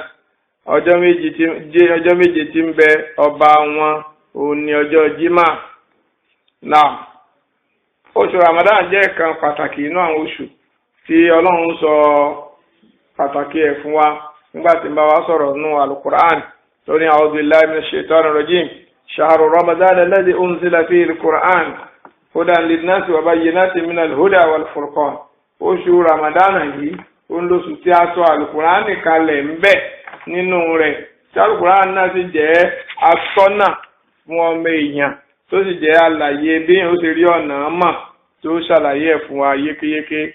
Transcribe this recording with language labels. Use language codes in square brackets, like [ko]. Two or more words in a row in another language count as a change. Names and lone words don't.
[yo] Ọjọ́ méje tí ń bẹ ọba wọn òun ní ọjọ́ Jímà. Náà oṣù Ramadan jẹ́ kan pàtàkì inú àwọn oṣù tí Ọlọ́run sọ pàtàkì ẹ̀ fún wa nígbà tí ń bá wa sọ̀rọ̀ nínú Al-Qur'an tó ní [ar] أعوذ بالله من الشيطان الرجيم. شهر رمضان الذي أنزل فيه القرآن هدى للناس وبينات من الهدى والفرقان. [yo] Oṣù Ramadan yìí ó ń lóṣù tí a sọ Al-Qur'an kalẹ̀ ń bẹ nínú rẹ̀ tí Al-Qur'an náà sì jẹ́ atọ́nà fún ọmọ èèyàn tó sì jẹ́ àlàyé bí ó ṣe rí ọ̀nà mọ̀ tó ṣàlàyé ẹ̀ fún wa yékéyéké.